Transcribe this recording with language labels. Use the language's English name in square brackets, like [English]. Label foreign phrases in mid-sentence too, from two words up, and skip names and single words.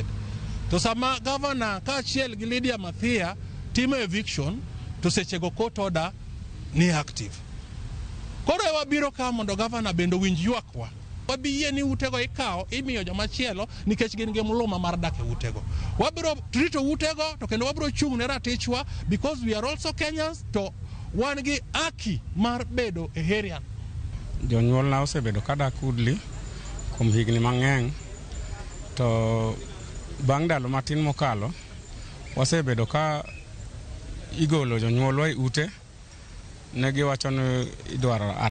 [Luo (Kenya and Tanzania)] To sama governor ka achiel gi Lydia Mathia timo eviction to sechego [English] court order [Luo (Kenya and Tanzania)] ni active. Koro wabiro ka mondo governor bendo winj ywakwa. Wabiyie ni utego ikawo imiyo joma chielo nikech gin gi mluma mar dak e utego. Wabiro rito utego to kendo wabiro chung' ne ratichwa [English] because we are also Kenyans [Luo (Kenya and Tanzania)] to wan gi haki mar bedo e area. Jonyuol na osebedo ka dak Woodley kuom higni mang'eny to bang' ndalo matin mokalo wasebedo ka igolo jonyuolwa e ute ne giwacho ni idwaro